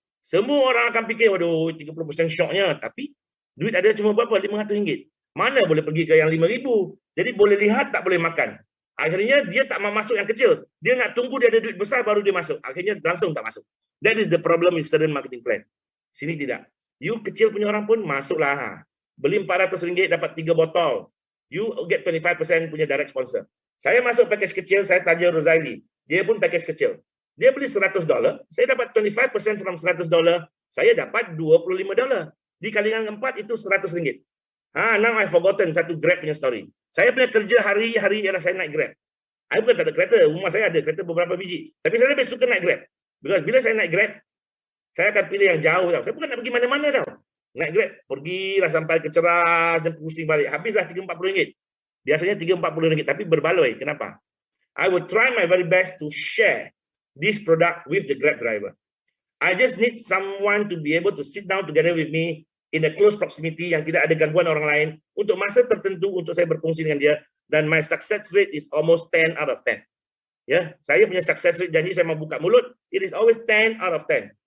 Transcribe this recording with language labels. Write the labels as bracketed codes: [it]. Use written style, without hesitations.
[ms] Semua orang akan fikir, waduh, 30% syoknya. Tapi, duit ada cuma berapa? RM500. Mana boleh pergi ke yang RM5,000? Jadi, boleh lihat, tak boleh makan. Akhirnya, dia tak mau masuk yang kecil. Dia nak tunggu dia ada duit besar, baru dia masuk. Akhirnya, langsung tak masuk. [en] That is the problem with certain marketing plan. [ms] Sini tidak. You kecil punya orang pun masuklah. Beli RM400 dapat 3 botol. [en] You get 25% [ms] punya direct sponsor. Saya masuk package kecil, saya tanya Rosaili. Dia pun package kecil. Dia beli $100, saya dapat 25% from $100, saya dapat $25. Dikalikan 4 itu RM100. [en] Now I forgotten [ms] satu Grab punya story. Saya punya kerja hari-hari ialah saya naik Grab. Saya bukan tak ada kereta, rumah saya ada kereta beberapa biji. Tapi saya lebih suka naik Grab. Because bila saya naik Grab, saya akan pilih yang jauh tau. Saya bukan nak pergi mana-mana tau. Naik Grab, pergilah sampai ke Ceras dan pusing balik. Habislah RM30-40. Biasanya RM30-40, tapi berbaloi. Kenapa? [en] I will try my very best to share this product with the Grab driver. I just need someone to be able to sit down together with me in a close proximity [ms] yang tidak ada gangguan orang lain untuk masa tertentu untuk saya berfungsi dengan dia. [en] Dan my success rate is almost 10 out of 10. Ya, saya punya success rate, [ms] janji saya mau buka mulut, [en] it is always 10 out of 10.